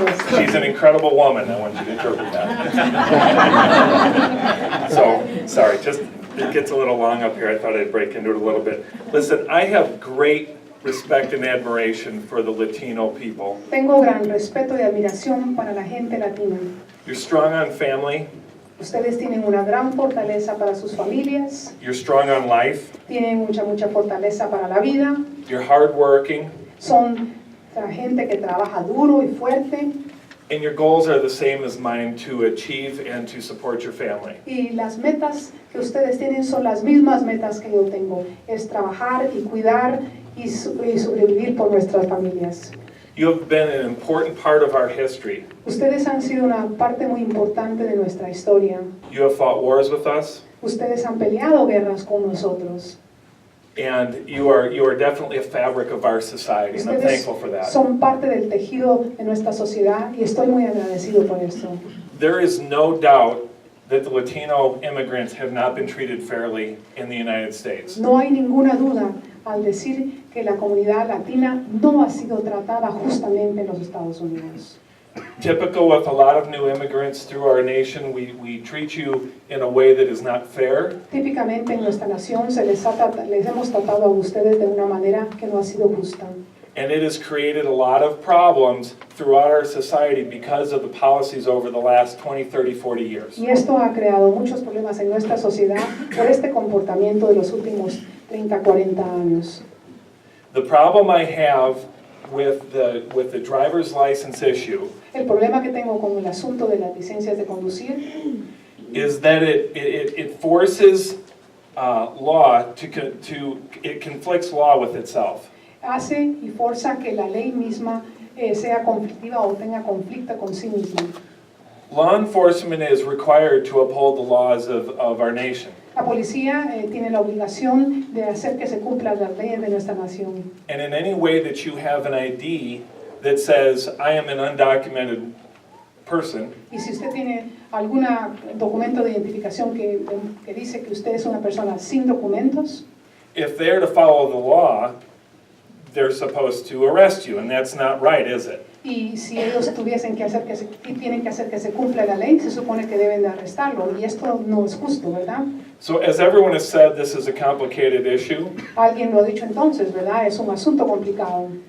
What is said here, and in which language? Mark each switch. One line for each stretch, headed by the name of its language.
English: She's an incredible woman. I want you to interpret that. So, sorry, just it gets a little long up here. I thought I'd break into it a little bit. Listen, I have great respect and admiration for the Latino people.
Spanish: Tengo gran respeto y admiración para la gente latina.
English: You're strong on family.
Spanish: Ustedes tienen una gran fortaleza para sus familias,
English: You're strong on life.
Spanish: tienen mucha fortaleza para la vida,
English: You're hardworking.
Spanish: son la gente que trabaja duro y fuerte,
English: And your goals are the same as mine to achieve and to support your family.
Spanish: y las metas que ustedes tienen son las mismas metas que yo tengo, es trabajar y cuidar y sobrevivir por nuestras familias.
English: You have been an important part of our history.
Spanish: Ustedes han sido una parte muy importante de nuestra historia.
English: You have fought wars with us,
Spanish: Ustedes han peleado guerras con nosotros
English: And you are definitely a fabric of our society, and I'm
Spanish: Ustedes
English: thankful for that.
Spanish: son parte del tejido de nuestra sociedad y estoy muy agradecido por esto.
English: There is no doubt that the Latino immigrants have not been treated fairly in the United States.
Spanish: No hay ninguna duda al decir que la comunidad latina no ha sido tratada justamente en los Estados Unidos.
English: Typical with a lot of new immigrants through our nation, we treat you in a way that is not fair.
Spanish: Típicamente en nuestra nación les hemos tratado a ustedes de una manera que no ha sido justa.
English: And it has created a lot of problems throughout our society because of the policies over the last 20, 30, 40 years.
Spanish: Y esto ha creado muchos problemas en nuestra sociedad por este comportamiento de los últimos 30, 40 años.
English: The problem I have with the driver's license issue
Spanish: El problema que tengo con el asunto de las licencias de conducir
English: is that it forces law it conflicts law with itself.
Spanish: hace y forza que la ley misma sea conflictiva o tenga conflicto con sí misma.
English: Law enforcement is required to uphold the laws of our nation.
Spanish: La policía tiene la obligación de hacer que se cumplan las leyes de nuestra nación.
English: And in any way that you have an ID that says, I am an undocumented person,
Spanish: Y si usted tiene algún documento de identificación que dice que usted es una persona sin documentos,
English: if they're to follow the law, they're supposed to arrest you, and that's not right, is it?
Spanish: y si ellos tienen que hacer que se cumpla la ley, se supone que deben de arrestarlo, y esto no es justo, ¿verdad?
English: So as everyone has said, this is a complicated issue,
Spanish: Alguien lo ha dicho entonces, ¿verdad? Es un asunto complicado.